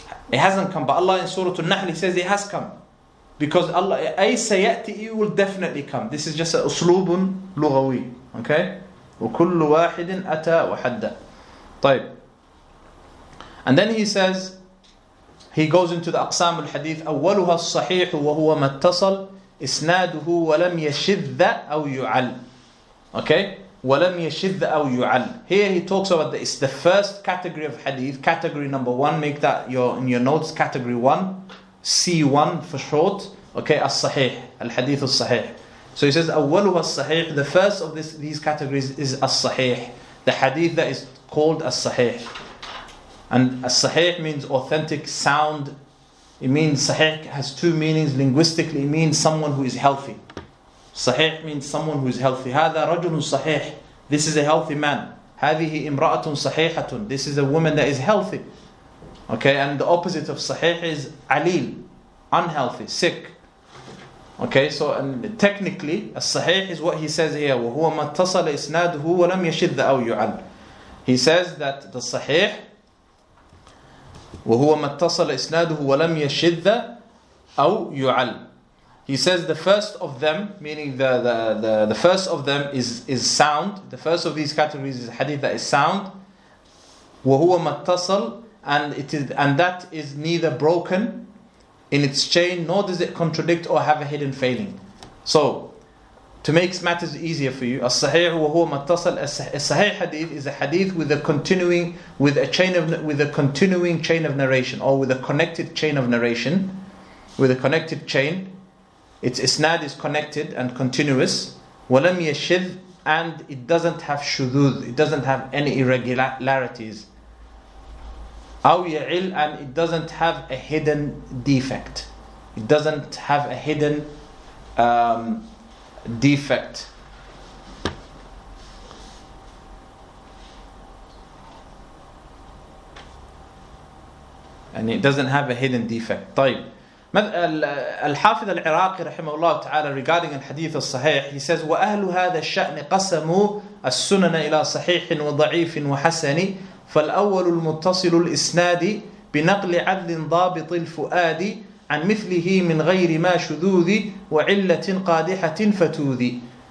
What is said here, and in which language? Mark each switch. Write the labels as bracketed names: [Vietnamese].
[English] It hasn't come, but Allah in Surah Al-Nahl, He says it has come. Because Allah, [Arabic] أي سيأتي, [English] it will definitely come. This is just a [Arabic] أسلوب لغوي. [English] Okay? [Arabic] وكل واحد أتى وحدة. طيب. [English] And then he says, he goes into the أقسام الحديث. [Arabic] أولها الصحيح وهو ما اتصل إسناده ولم يشذ أو يعل. [English] Okay? [Arabic] ولم يشذ أو يعل. [English] Here he talks about it's the first category of hadith. Category number 1, make that in your notes, category 1, C1 for short. Okay, [Arabic] الصحيح, الحديث الصحيح. [English] So he says [Arabic] أولها الصحيح. [English] The first of these categories is الصحيح, the hadith that is called الصحيح. And as-sahih means authentic, sound. It means sahih has two meanings linguistically. It means someone who is healthy. Sahih means someone who is healthy. [Arabic] هذا رجل صحيح. [English] This is a healthy man. [Arabic] هذه امرأة صحيحة. [English] This is a woman that is healthy. Okay, and the opposite of sahih is alil, unhealthy, sick. Okay, so and technically as-sahih is what he says here. [Arabic] وهو ما اتصل إسناده ولم يشذ أو يعل. [English] He says that the sahih [Arabic] وهو ما اتصل إسناده ولم يشذ أو يعل. [English] He says the first of them, meaning the first of them is sound. The first of these categories is hadith that is sound. [Arabic] وهو ما اتصل, [English] and that is neither broken in its chain nor does it contradict or have a hidden failing. So to make matters easier for you, as-sahih [Arabic] وهو ما اتصل, [English] a sahih hadith is a hadith with a continuing chain of narration, or with a connected chain of narration, with a connected chain. Its isnad is connected and continuous. [Arabic] وَلَمْ يَشِذ, [English] and it doesn't have shudud, it doesn't have any irregularities. [Arabic] أو يعل, [English] and it doesn't have a hidden defect. It doesn't have a hidden defect. And it doesn't have a hidden defect. [Arabic] طيب. الحافظ العراقي رحمه الله تعالى [English] regarding [Arabic] الحديث الصحيح, he says وأهل هذا الشأن قسموا السنن إلى صحيح وضعيف وحسن, فالأول المتصل الإسناد بنقل عدل ضابط الفؤاد عن مثله من غير ما شذوذ وعلة قادحة فتوذ.